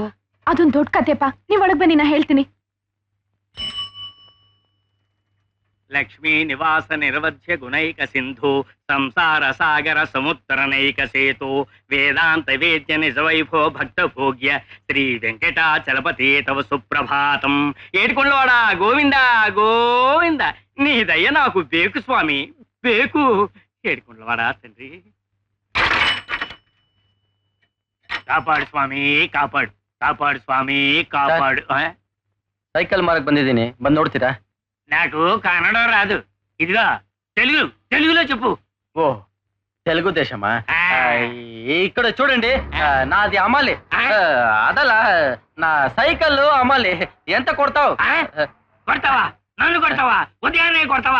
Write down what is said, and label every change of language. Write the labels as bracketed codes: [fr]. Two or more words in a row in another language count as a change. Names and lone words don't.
[kn] ಅದೊಂದ್ ದೊಡ್ಡ ಕತೆಪ್ಪ. ನೀವ್ ಒಳಗ್ ಬನ್ನಿ, ನಾ ಹೇಳ್ತೀನಿ. [sa] ಲಕ್ಷ್ಮೀ ನಿವಾಸ ನಿರವಧ್ಯ ಗುಣೈಕ ಸಿಂಧು ಸಂಸಾರ ಸಾಗರ ಸಮುತ್ತರನೈಕ ಸೇತು ವೇದಾಂತ ವೇದ್ಯ ನಿಜ ವೈಭವ ಭಕ್ತ ಭೋಗ್ಯ ಶ್ರೀ ವೆಂಕಟಾಚಲಪತಿ ತವ ಸುಪ್ರಭಾತಂ. [te] ఏడుకొండవాడా గోవింద గోవింద, నీ దయ నాకు బేకు స్వామి, బేకు. ఏడుకొండవాడా తండ్రి, కాపాడు స్వామి, కాపాడు, కాపాడు స్వామి, కాపాడు. [kn] ಸೈಕಲ್ ಮಾರಕ್ ಬಂದಿದ್ದೀನಿ, ಬಂದ್ ನೋಡ್ತೀರಾ? [te] నాకు కన్నడ రాదు, ఇదిగా తెలుగు, తెలుగులో చెప్పు. ఓ, తెలుగు దేశమా? ఇక్కడ చూడండి, నాది అమ్మాలి. అదలా నా సైకిల్ అమ్మాలి. ఎంత కొడతావు? కొడతావా? నన్ను కొడతావా? ఉదయాన్నే కొడతావా?